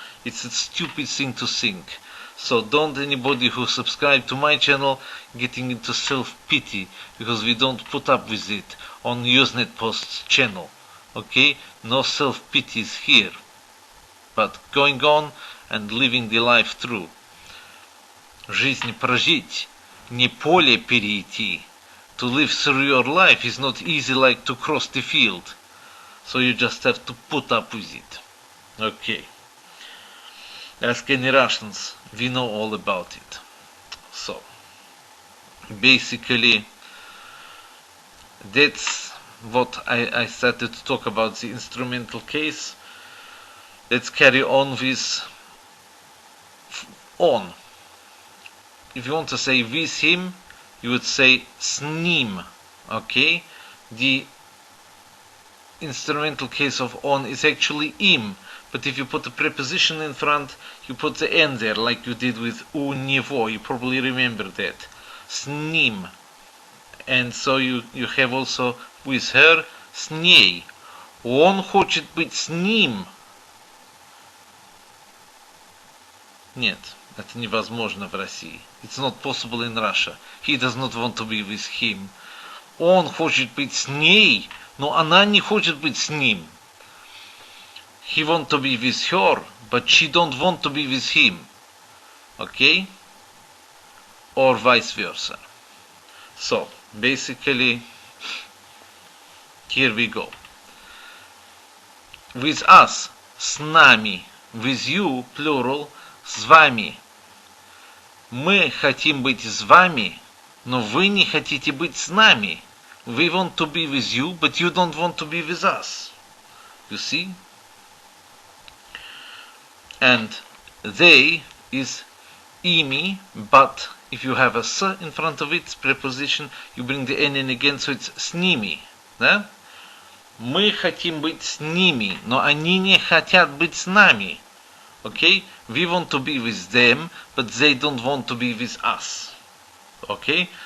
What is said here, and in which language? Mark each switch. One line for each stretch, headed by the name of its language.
English: It's a stupid thing to think. So don't anybody who subscribe to my channel getting into self-pity, because we don't put up with it on Usenet Post's channel. Okay? No self-pity is here. But going on and living the life through.
Russian: Жизнь прожить, не поле перейти.
English: To live through your life is not easy like to cross the field. So you just have to put up with it. Okay. Ask any Russians, we know all about it. So, basically, that's what I started to talk about, the instrumental case. Let's carry on with on. If you want to say with him, you would say
Russian: с ним.
English: Okay? The instrumental case of on is actually im. But if you put a preposition in front, you put the n there, like you did with
Russian: у него.
English: You probably remember that.
Russian: С ним.
English: And so you have also with her,
Russian: с ней. Он хочет быть с ним. Нет, это невозможно в России.
English: It's not possible in Russia. He does not want to be with him.
Russian: Он хочет быть с ней, но она не хочет быть с ним.
English: He want to be with her, but she don't want to be with him. Okay? Or vice versa. So, basically, here we go. With us,
Russian: с нами.
English: With you, plural,
Russian: с вами. Мы хотим быть с вами, но вы не хотите быть с нами.
English: We want to be with you, but you don't want to be with us. You see? And they is ими, but if you have a s in front of it, preposition, you bring the n in again, so it's
Russian: с ними. Да? Мы хотим быть с ними, но они не хотят быть с нами.
English: Okay? We want to be with them, but they don't want to be with us. Okay?